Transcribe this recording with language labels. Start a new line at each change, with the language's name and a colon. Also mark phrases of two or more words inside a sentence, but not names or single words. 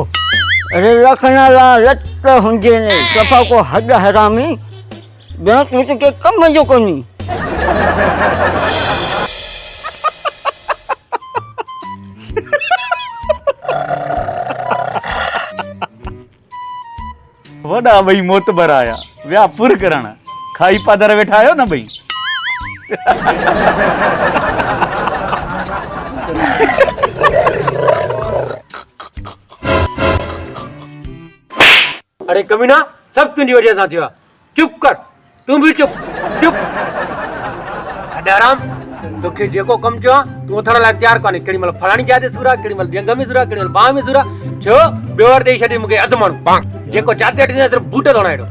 Sindhi: अरे रखण लाइ रत हुजे ने सफ़ा को हॾ हरामी ॿियो तूं त के कम जो कोन्ही वॾा भई मोतबर आया विया पुर करण खाई पादर वेठा आहियो न भई अरे कमीना सब तुंहिंजी वजह सां थियो आहे चुप कर तूं बि चुप चुप अॾ आराम तोखे जेको कमु चयो आहे तूं उथण लाइ तयारु कोन्हे केॾी महिल फलाणी जाइ ते सूर आहे केॾी महिल ॾेंग में सूर आहे केॾी महिल बांह में सूर आहे छो ॿियो वर ॾेई छॾी मूंखे अधु माण्हू जेको जाते अटी सिर्फ़ु बूट थोड़ा हेॾो